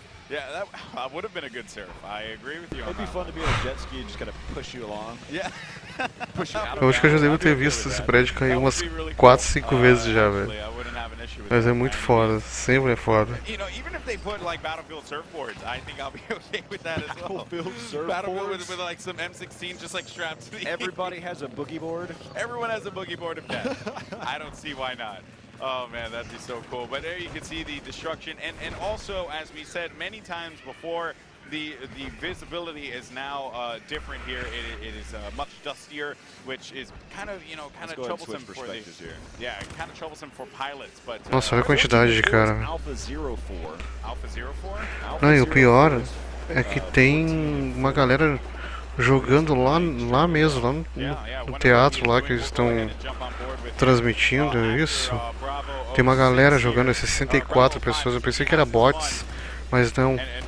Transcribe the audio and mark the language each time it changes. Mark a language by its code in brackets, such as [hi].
[en] Yeah, that would have been a good surf. I agree with you. It'd be fun to be on a jet ski and just kind of push you along. Yeah. [pt] Eu acho que eu já devo ter visto esse prédio cair umas 4, 5 vezes já, velho. Mas é muito foda, sempre é foda. [en] You know, even if they put like Battlefield surfboards, I think I'll be okay with that as well. Battlefield surfboards? Battlefield with like some M16 just like strapped to the Everybody has a boogie board? Everyone has a boogie board of death. I don't see why not. Oh man, that'd be so cool. But there you can see the destruction, and also, as we said many times before, the visibility is now different here. It is much dustier, which is kind of troublesome for the kind of troublesome for pilots. But [pt] nossa, olha a quantidade de cara. [en] Alpha 04. Alpha 04? [pt] Não, e o pior é que tem uma galera jogando lá mesmo, lá no teatro lá que eles estão transmitindo isso. Tem uma galera jogando, 64 pessoas. Eu pensei que era bots, mas não.